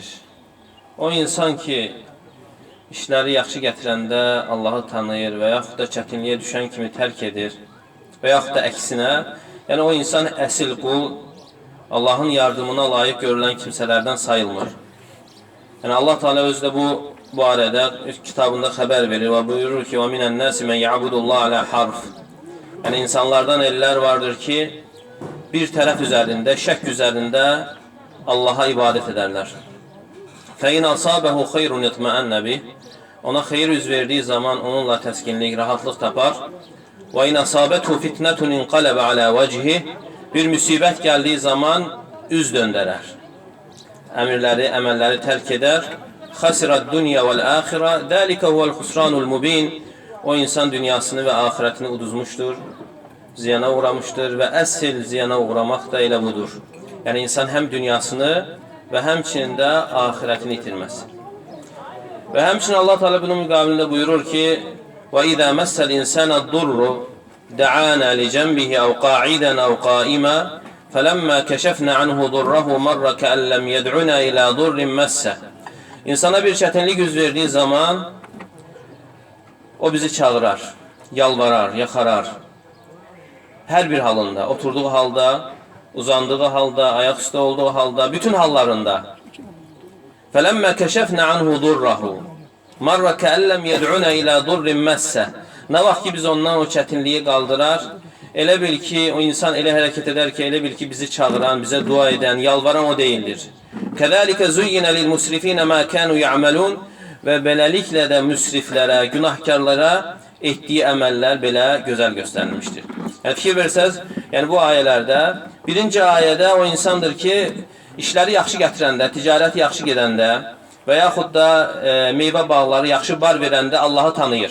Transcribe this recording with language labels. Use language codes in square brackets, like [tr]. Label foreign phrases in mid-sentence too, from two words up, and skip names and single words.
[az] O insan ki, işləri yaxşı gətirəndə Allahı tanıyır və yaxud da çətinliyə düşən kimi tərk edir və yaxud da əksinə, yəni o insan əsil qul, Allahın yardımına layiq görülən kimsələrdən sayılmır. Yəni Allah Teala özü də bu barədə kitabında xəbər verir və buyurur ki, [ar] وَمِنَ النَّاسِ مَنْ يَعْبُدُ اللّٰهَ عَلَى حَرْفٍ. [az] Yəni insanlardan ellər vardır ki, bir tərəf üzərində, şək üzərində Allaha ibadət edərlər. [ar] فَاِنْ أَصَابَهُ خَيْرٌ يَطْمَأَنَّ بِهِ. [az] Ona xeyir üz verdiyi zaman onunla təskinlik, rahatlıq tapar. [ar] وَاِنْ أَصَابَتْهُ فِتْنَةٌ اِنْقَلَبَ عَلَى وَجْهِ. [az] Bir müsibət gəldiyi zaman üz döndərər. Əmirləri, əməlləri tərk edər. [ar] خَسِرَ الدُّنْيَا وَالْآخِرَةِ ذَلِكَ هُوَ الْخُسْرَانُ الْمُبِينَ. [az] O insan dünyasını və axirətini uduzmuşdur, ziyana uğramışdır və əsl ziyana uğramaq da elə budur. Yəni insan həm dünyasını və həmçinin də axirətini itirməz. Və həmçinin Allah Teala bunun müqabilində buyurur ki, [ar] وَإِذَا مَسَّ الْإِنسَانَ الضُّرُّ دَعَانَا لِجَنْبِهِ أَوْ قَاعِدًا أَوْ قَائِمًا فَلَمَّا كَشَفْنَا عَنْهُ ضُرَّهُ مَرَّ كَأَنْ لَمْ يَدْعُنَا إِلَى ضُرٍّ مَسَّهُ. [az] İnsana bir çətinlik üz verdiyi zaman o bizi çağırar, yalvarar, yaxarar. Hər bir halında, oturduğu halda, uzandığı halda, ayaq üstə olduğu halda, bütün hallarında. [ar] فَلَمَّا كَشَفْنَا عَنْهُ ضُرَّهُ مَرَّ كَأَنْ لَمْ يَدْعُنَا إِلَى ضُرٍّ مَسَّهُ. [az] Nə vaxt ki biz ondan o çətinliyi qaldırar, elə bil ki, o insan elə hərəkət edər ki, elə bil ki bizi çağıran, bizə dua edən, yalvaran o deyildir. [ar] كَذَٰلِكَ زُيِّنَ لِلْمُسْرِفِينَ مَا كَانُوا يَعْمَلُونَ. [az] Və beləliklə də müsriflərə, günahkarlara etdiyi əməllər belə gözəl göstərilmişdir. Yəni, fikir versəz, yəni bu ayələrdə, birinci ayədə o insandır ki, işləri yaxşı gətirəndə, ticarəti yaxşı gedəndə və yaxud da meyvə bağları yaxşı bar verəndə Allahı tanıyır.